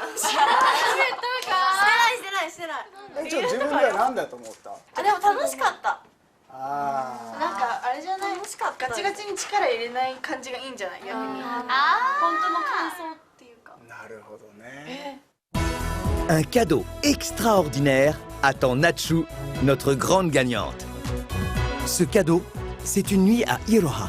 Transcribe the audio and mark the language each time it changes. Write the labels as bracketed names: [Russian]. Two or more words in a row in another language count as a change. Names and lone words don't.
[Japanese] してない。自分では何だと思った？あ、でも楽しかった。あなんかあれじゃない。楽しかった。ガチガチに力入れない感じがいいんじゃない？逆に。本当の感想っていうか。あ、なるほどね。 [French] Un cadeau extraordinaire attend Nachu, notre grande gagnante. Ce cadeau, c'est une nuit à Iroha.